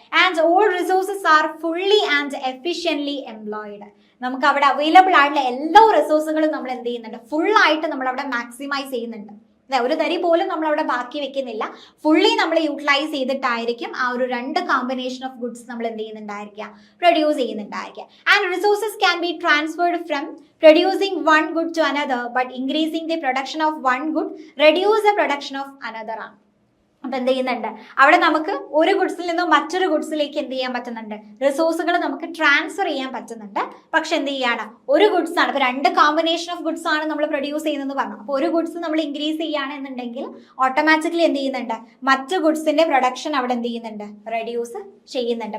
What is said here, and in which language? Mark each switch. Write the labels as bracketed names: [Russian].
[English] And all resources are fully and efficiently employed. [Malayalam] നമുക്ക് അവിടെ available ആയിട്ടുള്ള എല്ലാ റിസോഴ്സുകളും നമ്മൾ എന്ത് ചെയ്യുന്നുണ്ട്, ഫുൾ ആയിട്ട് നമ്മൾ അവിടെ മാക്സിമൈസ് ചെയ്യുന്നുണ്ട്. ഒരു തരി പോലും നമ്മൾ അവിടെ ബാക്കി വെക്കുന്നില്ല, ഫുള്ളി നമ്മൾ യൂട്ടിലൈസ് ചെയ്തിട്ടായിരിക്കും ആ ഒരു രണ്ട് കോമ്പിനേഷൻ ഓഫ് ഗുഡ്സ് നമ്മൾ എന്ത് ചെയ്യുന്നുണ്ടായിരിക്കുക, produce ചെയ്യുന്നുണ്ടായിരിക്കുക. [English] and resources can be transferred from producing one good to another, but increasing the production of one good reduce the production of another [Malayalam] ആണ്. അപ്പൊ എന്ത് ചെയ്യുന്നുണ്ട്, അവിടെ നമുക്ക് ഒരു ഗുഡ്സിൽ നിന്നും മറ്റൊരു ഗുഡ്സിലേക്ക് എന്ത് ചെയ്യാൻ പറ്റുന്നുണ്ട്, റിസോഴ്സുകൾ നമുക്ക് ട്രാൻസ്ഫർ ചെയ്യാൻ പറ്റുന്നുണ്ട്. പക്ഷെ എന്ത് ചെയ്യാണ്, ഒരു ഗുഡ്സ് ആണ്, ഇപ്പൊ രണ്ട് കോമ്പിനേഷൻ ഓഫ് ഗുഡ്സ് ആണ് നമ്മൾ പ്രൊഡ്യൂസ് ചെയ്യുന്നതെന്ന് പറഞ്ഞു. അപ്പോൾ ഒരു ഗുഡ്സ് നമ്മൾ ഇൻക്രീസ് ചെയ്യുകയാണെന്നുണ്ടെങ്കിൽ ഓട്ടോമാറ്റിക്കലി എന്ത് ചെയ്യുന്നുണ്ട്, മറ്റു ഗുഡ്സിന്റെ പ്രൊഡക്ഷൻ അവിടെ എന്ത് ചെയ്യുന്നുണ്ട്, റെഡ്യൂസ് ചെയ്യുന്നുണ്ട്.